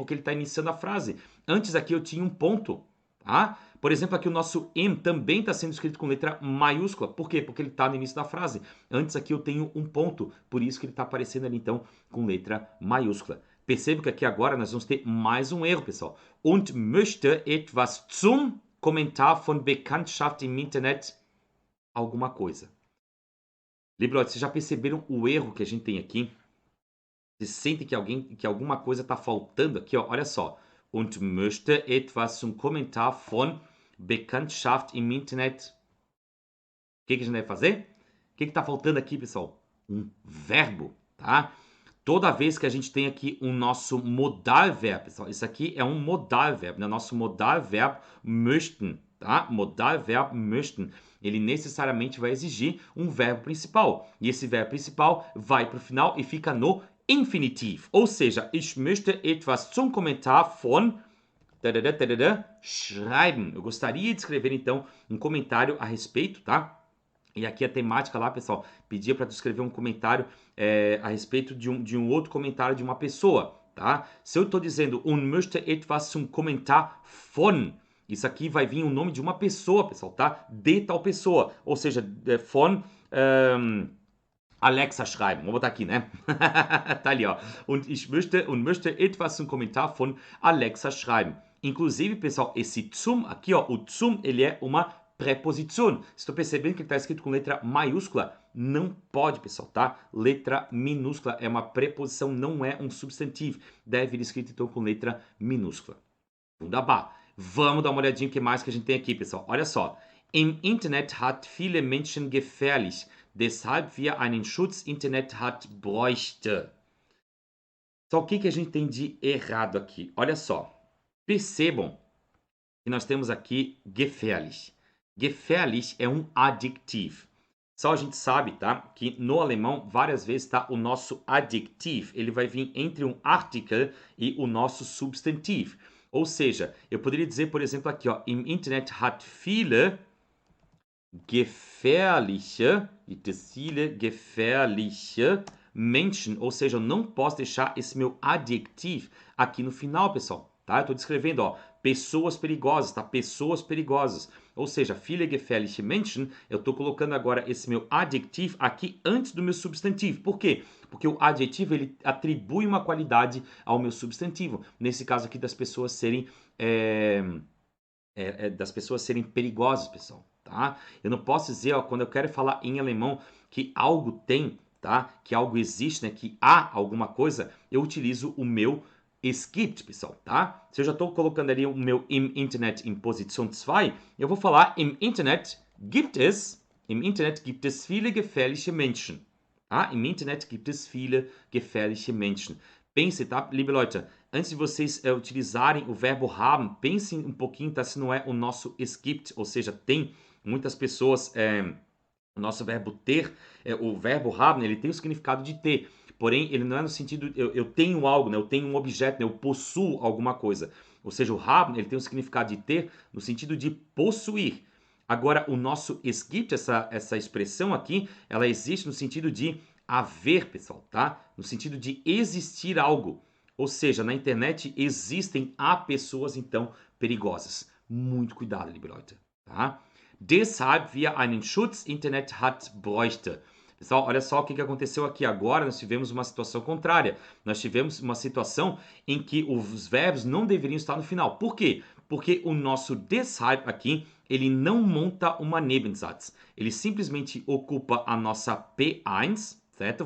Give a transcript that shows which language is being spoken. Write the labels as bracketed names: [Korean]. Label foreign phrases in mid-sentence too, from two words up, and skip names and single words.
[Portuguese] Porque ele está iniciando a frase. Antes aqui eu tinha um ponto, tá? Por exemplo, aqui o nosso M também está sendo escrito com letra maiúscula. Por quê? Porque ele está no início da frase. Antes aqui eu tenho um ponto, por isso que ele está aparecendo ali, então, com letra maiúscula. Perceba que aqui agora nós vamos ter mais um erro, pessoal. [German] Und möchte etwas zum Kommentar von Bekanntschaft im Internet [Portuguese] alguma coisa. [German] Liebe Leute, [Portuguese] vocês já perceberam o erro que a gente tem aqui? Vocês sentem que alguma coisa está faltando aqui? Ó? Olha só. [German] Und möchte etwas zum Kommentar von Bekanntschaft im Internet. [Portuguese] O que a gente deve fazer? O que está faltando aqui, pessoal? Um verbo, tá? Toda vez que a gente tem aqui o nosso Modalverbo, pessoal, isso aqui é um Modalverbo, né? Nosso Modalverbo möchten, tá? Modalverbo möchten. Ele necessariamente vai exigir um verbo principal. E esse verbo principal vai para o final e fica no Infinitiv. Ou seja, [German] ich möchte etwas zum Kommentar von schreiben. [Portuguese] Eu gostaria de escrever, então, um comentário a respeito, tá? E aqui a temática lá, pessoal, pedia para tu escrever um comentário a respeito de um outro comentário de uma pessoa, tá? Se eu estou dizendo [German] und möchte etwas zum Kommentar von, [Portuguese] isso aqui vai vir o nome de uma pessoa, pessoal, tá? De tal pessoa, ou seja, [German] von Alexa schreiben. [Portuguese] Vamos botar aqui, né? Tá ali, ó. [German] Und möchte etwas zum Kommentar von Alexa schreiben. [Portuguese] Inclusive, pessoal, esse zum aqui, ó, o zum, ele é uma preposição. Estou percebendo que ele está escrito com letra maiúscula? Não pode, pessoal, tá? Letra minúscula é uma preposição, não é um substantivo. Deve ir escrito, então, com letra minúscula. [German] Wunderbar. [Portuguese] Vamos dar uma olhadinha o que mais que a gente tem aqui, pessoal. Olha só. [German] Im Internet hat viele Menschen gefährlich, deshalb wir einen Schutz Internet hat bräuchte. [Portuguese] Só o que a gente tem de errado aqui? Olha só. Percebam que nós temos aqui gefährlich. Gefährlich é um adjetivo. Só a gente sabe, tá? Que no alemão, várias vezes, tá? O nosso adjetivo, ele vai vir entre um article e o nosso substantivo. Ou seja, eu poderia dizer, por exemplo, aqui, ó, [German] im Internet hat viele gefährliche Menschen, [Portuguese] ou seja, eu não posso deixar esse meu adjetivo aqui no final, pessoal, tá? Eu estou descrevendo, ó, pessoas perigosas, tá? Pessoas perigosas. Ou seja, [German] viele gefährliche Menschen, [Portuguese] eu estou colocando agora esse meu adjetivo aqui antes do meu substantivo. Por quê? Porque o adjetivo, ele atribui uma qualidade ao meu substantivo. Nesse caso aqui, das pessoas serem perigosas, pessoal, tá? Eu não posso dizer, ó, quando eu quero falar em alemão que algo tem, tá? Que algo existe, né? Que há alguma coisa, eu utilizo o meu [German] es gibt, [Portuguese] pessoal, tá? Se eu já estou colocando ali o meu [German] im Internet [Portuguese] em posição 2, eu vou falar [German] im Internet gibt es viele gefährliche Menschen. [Portuguese] Tá? [German] Im Internet gibt es viele gefährliche Menschen. [Portuguese] Pense, tá, [German] liebe Leute, [Portuguese] antes de vocês utilizarem o verbo haben, pensem um pouquinho, tá, se não é o nosso [German] es gibt, [Portuguese] ou seja, tem muitas pessoas, o nosso verbo ter, o verbo haben, ele tem o significado de ter, porém, ele não é no sentido, eu tenho algo, né, eu tenho um objeto, né, eu possuo alguma coisa. Ou seja, o haben, ele tem o significado de ter no sentido de possuir. Agora, o nosso [German] es gibt, [Portuguese] essa expressão aqui, ela existe no sentido de haver, pessoal, tá? No sentido de existir algo. Ou seja, na internet há pessoas, então, perigosas. Muito cuidado, [German] liebe Leute, tá? Deshalb wir einen Schutz Internet hat bräuchte. [Portuguese] Pessoal, olha só o que aconteceu aqui agora. Nós tivemos uma situação contrária. Nós tivemos uma situação em que os verbos não deveriam estar no final. Por quê? Porque o nosso deshalb aqui, ele não monta uma Nebensatz. Ele simplesmente ocupa a nossa P1, certo?